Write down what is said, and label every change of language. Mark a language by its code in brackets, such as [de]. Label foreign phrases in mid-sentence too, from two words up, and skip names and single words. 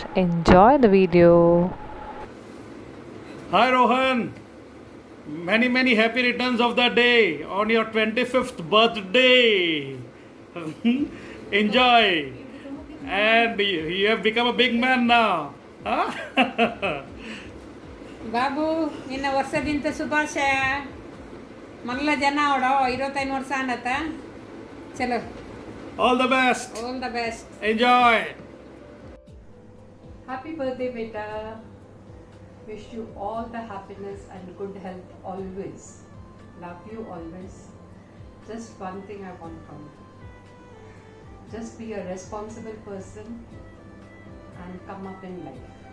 [en] Enjoy the video. Hi Rohan, many happy returns of the day on your 25th birthday. Enjoy, and you have become a big man now. Huh? [kn] ಬಾಬು, ನಿನ್ನ ವರ್ಷದಿಂದ ಶುಭಾಶಯ. [tcy] ಮಲ್ಲ ಜನ ಅವಡೋ 25 ವರ್ಷ ಅನ್ನತ್ತ. ಚಲೋ. [en] All the best. All the best. Enjoy. Happy birthday, beta. Wish you all the happiness and good health always. Love you always. Just one thing I want from you. Just be a responsible person and come up in life.